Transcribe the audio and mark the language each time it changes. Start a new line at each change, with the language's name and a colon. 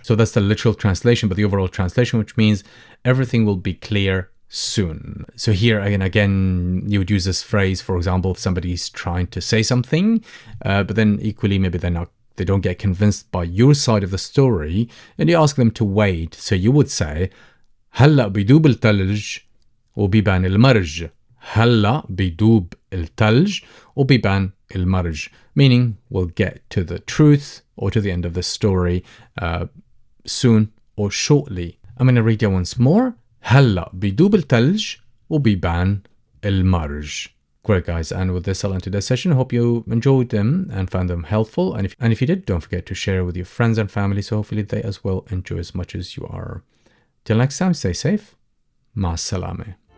English: So that's the literal translation, but the overall translation, which means everything will be clear soon. So here again, you would use this phrase, for example, if somebody's trying to say something, but then equally maybe they don't get convinced by your side of the story, and you ask them to wait.
Arabic: So you would say هلا بيدوب الثلج وبيبان المرج.
English: هلا بيدوب الثلج وبيبان المرج, meaning we'll get to the truth or to the end of the story soon or shortly. I'm going to read it once more.
Arabic: هلا بيدوب الثلج وبيبان المرج.
English: Great, guys, and with this I'll end today's session. Hope you enjoyed them and found them helpful, and if you did, don't forget to share with your friends and family, so hopefully they as well enjoy as much as you are. Till next time, stay safe. مع السلامة.